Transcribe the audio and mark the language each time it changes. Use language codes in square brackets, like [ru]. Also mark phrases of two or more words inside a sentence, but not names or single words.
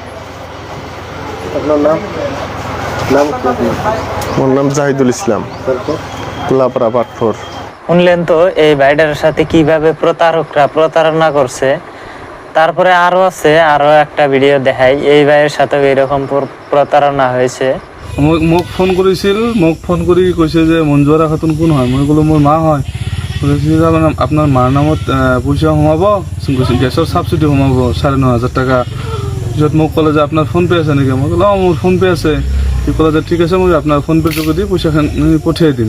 [bn] ওর নাম জাহিদুল ইসলাম, লাপড়া পাটফোর। শুনলেন তো এই ভাইটার সাথে কিভাবে প্রতারকরা প্রতারণা করছে। তারপরে আরো আছে, আরো একটা ভিডিও দেখাই, এই ভাইয়ের সাথে এরকম প্রতারণা হয়েছে। [as] মোক ফোন কৰিছিল, মোক ফোন কৰি কৈছে যে মঞ্জুৰা খাতুন কোন হয়? মই ক'লো মোৰ মা হয়। আপোনাৰ মাৰ নামত পইচা সোমাব, গেছৰ ছাবচিডি সোমাব 9,500 টাকা। পিছত মোক ক'লে যে আপোনাৰ ফোনপে' আছে নেকি? মই ক'লো মোৰ ফোনপে' আছে। সি ক'লে যে ঠিক আছে, মই আপোনাৰ ফোনপে' যোগেদি পইচাখিনি পঠিয়াই দিম।